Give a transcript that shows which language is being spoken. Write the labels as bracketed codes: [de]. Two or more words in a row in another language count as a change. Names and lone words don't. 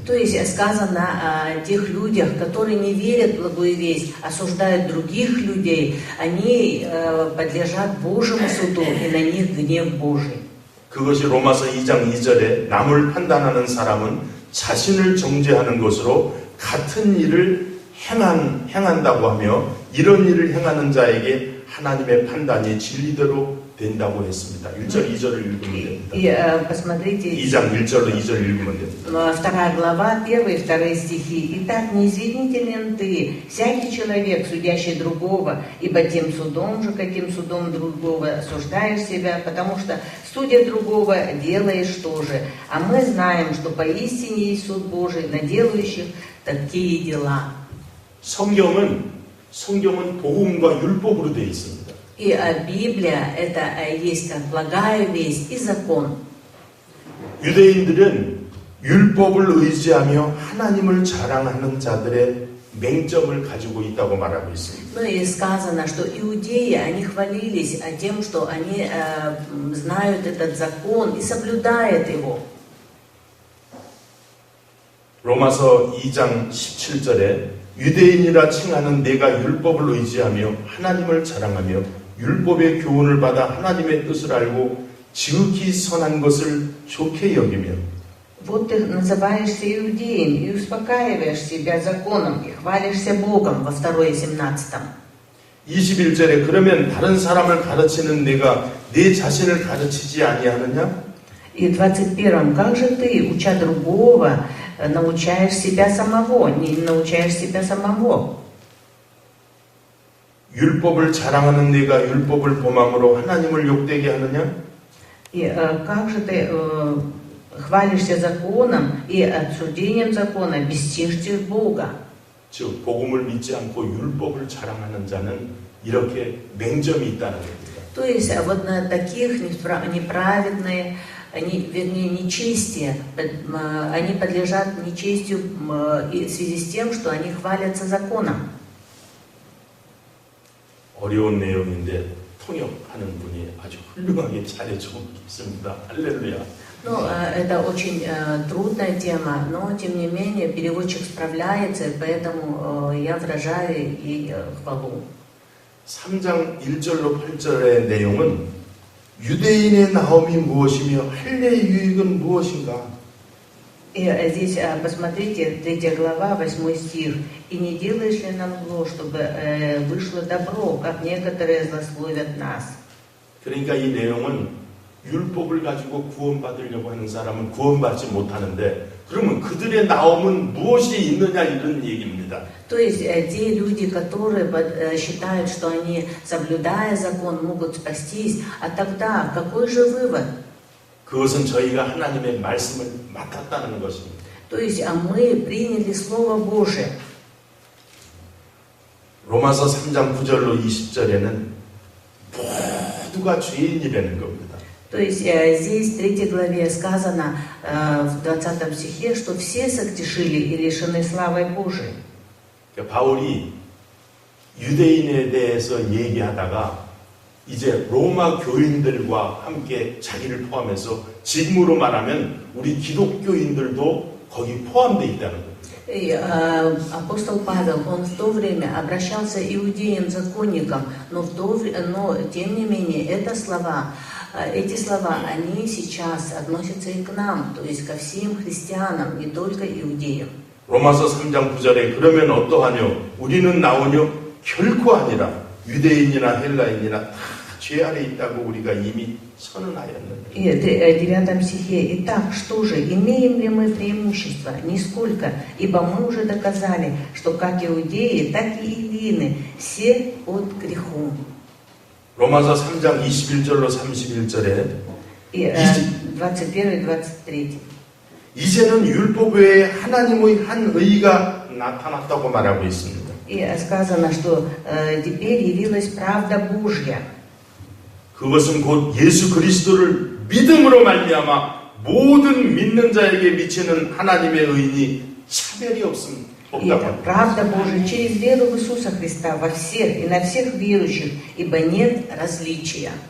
[ru] То есть сказано о тех людях, которые не верят в благую весть, осуждают других людей, они подлежат Божьему суду, и на них гнев Божий. [ko] 그것이 로마서 2장 2절에 남을 판단하는 사람은 자신을 정죄하는 것으로 같은 일을 행한다고 하며 이런 일을 행하는 자에게 하나님의 판단이 진리대로 된다고 했습니다. 1절, 2절을 읽으면 됩니다. [ru] Посмотрите, [ko] 2장 1절로 2절 읽으면 됩니다. [ru] 2 глава, 1 и 2 стихи. «Итак, не извинителен ты, всякий человек, судящий другого, ибо тем судом же, каким судом другого осуждаешь себя, потому что, судя другого, делаешь то же. А мы знаем, что поистине есть суд Божий на делающих такие дела». [ko] 성경은 복음과 율법으로 되어 있습니다. [ru] И Библия это есть как благая весть и закон. [ko] 유대인들은 율법을 의지하며 하나님을 자랑하는 자들의 맹점을 가지고 있다고 말하고 있습니다. [ru] Ну и сказано, что иудеи, они хвалились тем, что они знают этот закон и соблюдают его. [ko] 로마서 2장 17절에 유대인이라 칭하는 내가 율법을 의지하며 하나님을 자랑하며 율법의 교훈을 받아 하나님의 뜻을 알고 지극히 선한 것을 좋게 여기며 [ru] Вот ты называешься иудеем и успокаиваешь себя законом и хвалишься Богом во 2:17. [ko] 21절에 그러면 다른 사람을 가르치는 내가 내 자신을 가르치지 아니하느냐? [ru] И в 21. Как же ты, уча другого, научаешь себя самого, не научаешь себя самого? [ko] 율법을 자랑하는 내가 율법을 범함으로 하나님을 욕되게 하느냐? [ru] И как же ты хвалишься законом и отсуждением закона, бесчестишь Бога? [ko] 즉 복음을 믿지 않고 율법을 자랑하는 자는 이렇게 맹점이 있다는 겁니다. [ru] То есть вот на таких неправедные, вернее нечестие, они подлежат нечестию в связи с тем, что они хвалятся законом. [ko] 어려운 내용인데 통역하는 분이 아주 훌륭하게 잘해주고 있습니다. 할렐루야. [ru] Ну, это очень трудная тема, но тем не менее переводчик справляется, и поэтому я выражаю ей хвалу. [ko] 3장 1절로 8절의 내용은 유대인의 나옴이 무엇이며 할례의 유익은 무엇인가? [ru] И здесь, посмотрите, 3 глава, 8 стих. «И не делаешь ли нам зло, чтобы вышло добро, как некоторые злословят нас?» [ko] 그러니까 이 내용은 율법을 가지고 구원받으려고 하는 사람은 구원받지 못하는데 그러면 그들의 나옴은 무엇이 있느냐 이런 얘기입니다. [ru] То есть те люди, которые считают, что они, соблюдая закон, могут спастись, а тогда какой же вывод? [ko] 그것은 저희가 하나님의 말씀을 맡았다는 것입니다. [ru] То есть мы приняли Слово Божие. [ko] 로마서 3장 9절로 20절에는 모두가 죄인이라는 겁니다. [ru] То есть здесь в 3 главе сказано в 20 стихе, что все согрешили и лишены славы Божией. [ko] 바울이 유대인에 대해서 얘기하다가 이제 로마 교인들과 함께 자기를 포함해서 지금으로 말하면 우리 기독교인들도 거기 포함되어 있다는 겁니다. [ru] И апостол Павел, он в то время обращался к иудеям-законникам, но тем не менее эти слова, они сейчас относятся и к нам, то есть ко всем христианам, не только иудеям. [ko] 로마서 3장 9절에 그러면 어떠하뇨? 우리는 나오뇨? 결코 아니라 유대인이나 헬라인이나 다 죄 아래 있다고 우리가 이미 선언하였는데. [ru] И в 9 стихе: «Итак, что же, имеем ли мы преимущество? Нисколько, ибо мы уже доказали, что как иудеи, так и эллины, все под грехом». [ko] 로마서 3장 21절로 31절에 [ru] И 21 и 23. [ko] 이제는 율법 외에 하나님의 한 의가 나타났다고 말하고 있습니다. [ru] И сказано, что теперь явилась правда Божья. [ko] 그것은 곧 예수 그리스도를 믿음으로 말미암아 모든 믿는 자에게 미치는 하나님의 의인이 차별이 [ru] И это правда Божия через веру в Иисуса Христа во всех и на всех верующих, ибо нет различия.